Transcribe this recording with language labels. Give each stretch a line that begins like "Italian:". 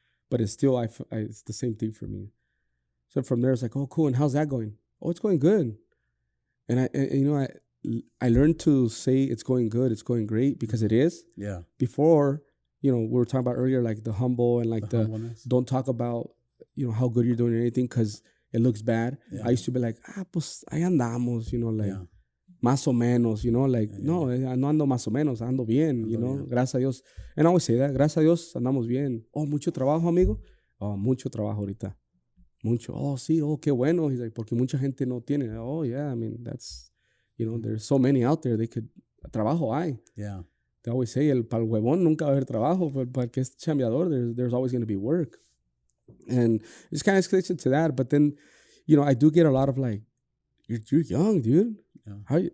English: But it's still, it's the same thing for me. So from there, it's like, oh, cool. And how's that going? Oh, it's going good. And I learned to say it's going good, it's going great, because it is. Yeah. Before, we were talking about earlier, like the humble and like the don't talk about how good you're doing or anything because it looks bad. I used to be like,
Spanish: pues ahí andamos, like más o menos, like no, no ando más o menos, ando bien, bien. Gracias a Dios.
English: And I always say that,
Spanish: gracias a Dios andamos bien. Oh, mucho trabajo, amigo. Oh, mucho trabajo ahorita. Mucho. Oh, sí, oh, qué bueno.
English: He's like,
Spanish: porque mucha gente no tiene.
English: Oh, yeah, I mean, that's, there's so many out there. They could,
Spanish: trabajo hay.
English: Yeah.
Spanish: They always say, para el huevón nunca va a haber trabajo, pero para el que es chambeador,
English: there's always going to be work. And it's kind of escalated to that. But then, I do get a lot of like, you're young, dude. Yeah.